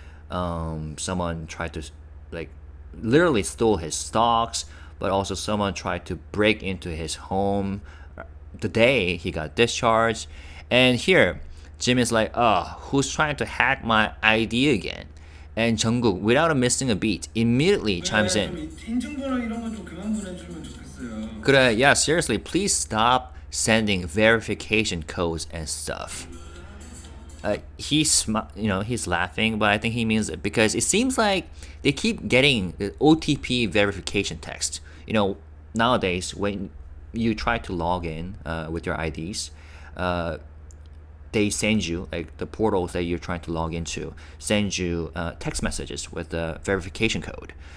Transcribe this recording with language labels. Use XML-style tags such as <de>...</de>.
<en>Someone tried to, like, literally stole his stocks, but also someone tried to break into his home the day he got discharged. And here, Jimin's like, who's trying to hack my ID again? And Jungkook, without missing a beat, immediately chimes in.</en> <ko>인증번호 이런 거 좀 그만 보내주면 좋겠어요.</ko> <en>그래, yeah, seriously, please stop sending verification codes and stuff. He's laughing, but I think he means it because it seems like they keep getting the OTP verification text. Nowadays when you try to log in with your IDs, they send you, like the portals that you're trying to log into, send you text messages with the verification code.</en>